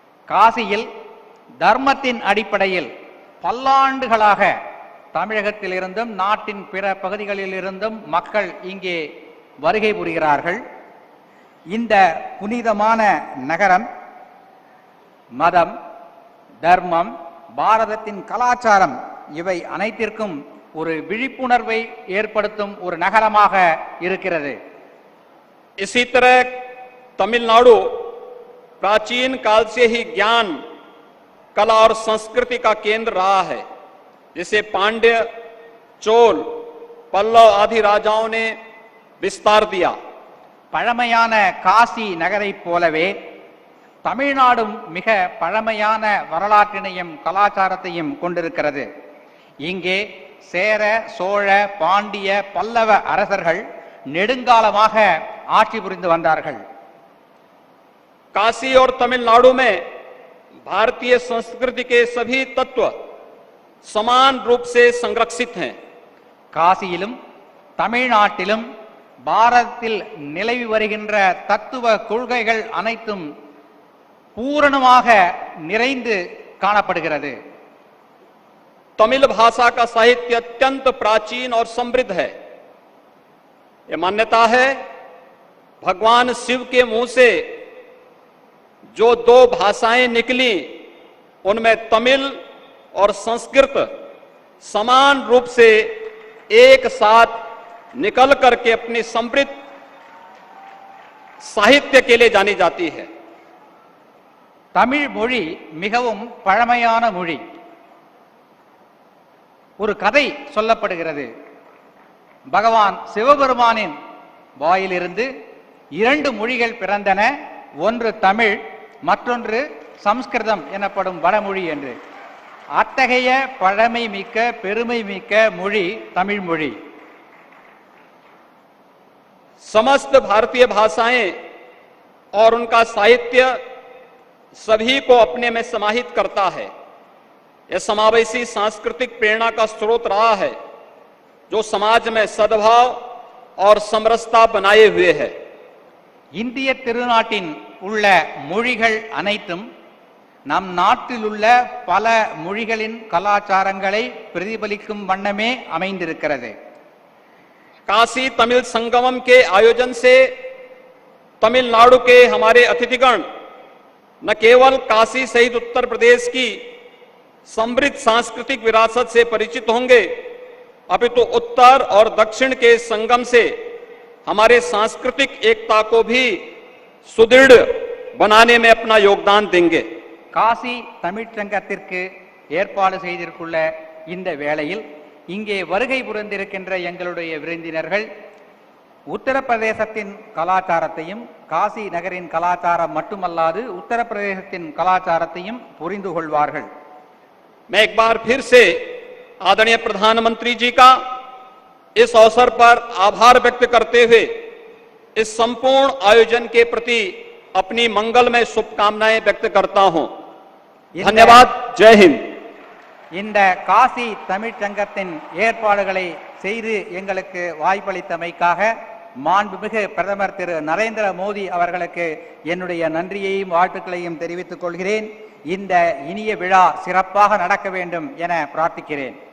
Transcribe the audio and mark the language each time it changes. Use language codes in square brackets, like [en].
[ta] காசியில் தர்மத்தின் அடிப்படையில் பல்லாண்டுகளாக தமிழகத்திலிருந்தும் நாட்டின் பிற பகுதிகளிலிருந்தும் மக்கள் இங்கே வருகை புரிகிறார்கள். இந்த புனிதமான நகரம் மதம், தர்மம், பாரதத்தின் கலாச்சாரம் இவை அனைத்திற்கும் ஒரு விழிப்புணர்வை ஏற்படுத்தும் ஒரு நகரமாக இருக்கிறது. [hi] इसी तरह तमिलनाडु प्राचीन काल से ही ज्ञान, कला और संस्कृति का केंद्र रहा है, जिसे पांड्य, चोल, पल्लव आदि राजाओं ने विस्तार दिया. [ta] பழமையான காசி நகரைப் போலவே தமிழ்நாடும் மிக பழமையான வரலாற்றினையும் கலாச்சாரத்தையும் கொண்டிருக்கிறது. இங்கே சேர, சோழ, பாண்டிய, பல்லவ அரசர்கள் நெடுங்காலமாக ஆட்சி புரிந்து வந்தார்கள். [hi] काशी और तमिलनाडु में भारतीय संस्कृति के सभी तत्व समान रूप से संरक्षित हैं. [ta] காசியிலும் தமிழ்நாட்டிலும் பாரதத்தில் நிலவி வருகின்ற தத்துவ கொள்கைகள் அனைத்தும் பூரணமாக நிறைந்து காணப்படுகிறது. [hi] तमिल भाषा का साहित्य अत्यंत प्राचीन और समृद्ध है. यह मान्यता है भगवान शिव के मुंह से जो दो भाषाएं निकली उनमें तमिल और संस्कृत समान रूप से एक साथ निकल करके अपनी समृद्ध साहित्य के लिए जानी जाती है. [ta] தமிழ் மொழி மிகவும் பழமையான மொழி. ஒரு கதை சொல்லப்படுகிறது. பகவான் சிவபெருமானின் வாயிலிருந்து இரண்டு மொழிகள் பிறந்தன. ஒன்று தமிழ், மற்றொன்று சம்ஸ்கிருதம் எனப்படும் வடமொழி என்று. அத்தகைய பழமை மிக்க, பெருமை மிக்க மொழி தமிழ் மொழி. [hi] समस्त भारतीय भाषाएं और उनका साहित्य सभी को अपने में समाहित करता है. यह समावेशी सांस्कृतिक प्रेरणा का स्रोत रहा है, जो समाज में सद्भाव और समरसता बनाए हुए है. [ta] இந்திய திருநாட்டின் உள்ள மொழிகள் அனைத்தும் நம் நாட்டில் உள்ள பல மொழிகளின் கலாச்சாரங்களை பிரதிபலிக்கும் வண்ணமே அமைந்திருக்கிறது. [hi] काशी तमिल संगमम के आयोजन से तमिलनाडु के हमारे अतिथिगण न केवल काशी सहित उत्तर प्रदेश की समृद्ध सांस्कृतिक विरासत से परिचित होंगे, अपितु उत्तर और दक्षिण के संगम से हमारे सांस्कृतिक एकता को भी सुदृढ़ बनाने में अपना योगदान देंगे. [ta] காசி தமிழ்ச்சங்கத்திற்கு ஏற்பாடு செய்திருக்குள்ள இந்த வேளையில் இங்கே வருகை புரிந்திருக்கின்ற எங்களுடைய விருந்தினர்கள் உத்தரப்பிரதேசத்தின் கலாச்சாரத்தையும், காசி நகரின் கலாச்சாரம் மட்டுமல்லாது உத்தரப்பிரதேசத்தின் கலாச்சாரத்தையும் புரிந்து கொள்வார்கள். [hi] मैं एक बार फिर से आदरणीय प्रधानमंत्री जी का इस अवसर पर आभार व्यक्त करते हुए इस संपूर्ण आयोजन के प्रति अपनी मंगलमय शुभकामनाएं व्यक्त करता हूं. धन्यवाद. जय हिंद. [ta] இந்த காசி தமிழ்ச்சங்கத்தின் ஏற்பாடுகளை செய்து எங்களுக்கு வாய்ப்பளித்தமைக்காக மாண்புமிகு பிரதமர் திரு நரேந்திர மோடி அவர்களுக்கு என்னுடைய நன்றியையும் வாழ்த்துக்களையும் தெரிவித்துக் கொள்கிறேன். இந்த இனிய விழா சிறப்பாக நடக்க வேண்டும் என பிரார்த்திக்கிறேன்.